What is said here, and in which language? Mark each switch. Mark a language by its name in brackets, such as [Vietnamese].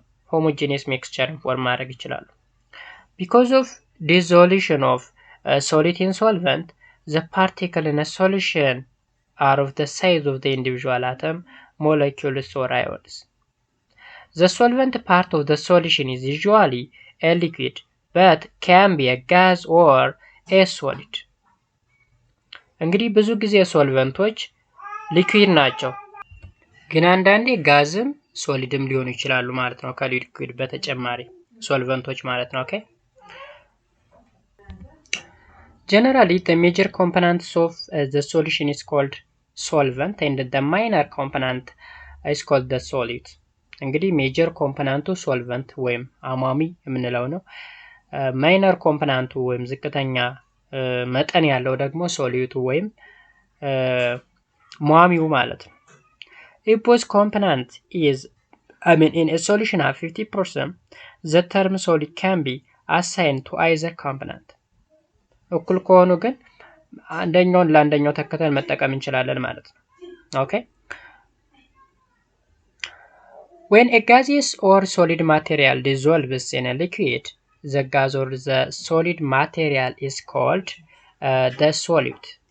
[English] homogeneous mixture [Amharic] ፎርም ማድረግ ይችላሉ። [English] Because of dissolution of solid in solvent, the particle in a solution are of the size of the individual atom, molecules or ions. The solvent part of the solution is usually a liquid, but can be a gas or a solid. [Amharic] እንግዲህ ብዙ ጊዜ ሶልቨንቶች ሊኩዊድ ናቸው፣ ግን አንዳንዴ ጋዝም ሶሊድም ሊሆኑ ይችላሉ ማለት ነው። ከሊኩዊድ በተጨማሪ ሶልቨንቶች ማለት ነው። ኦኬ [English] Generally, the major components of the solution is called solvent and the minor component is called the solid. [Amharic] እንግዲህ ሜጀር ኮምፖነንቱ ሶልቨንት ወይም አሟሚ የምንለው ነው። ማይነር ኮምፖነንቱ ወይም ዝቅተኛ መጠን ያለው ደግሞ ሶሊዩቱ ወይም ሟሚው ማለት ነው። [English] If both component is in a solution have 50%, the term solid can be assigned to either component. [Amharic] እኩል ከሆኑ ግን አንደኛውን ለአንደኛው ተከተል መጠቀም እንችላለን ማለት ነው። ኦኬ [English] When a gaseous or solid material dissolves in a liquid, the gas or the solid material is called the solute.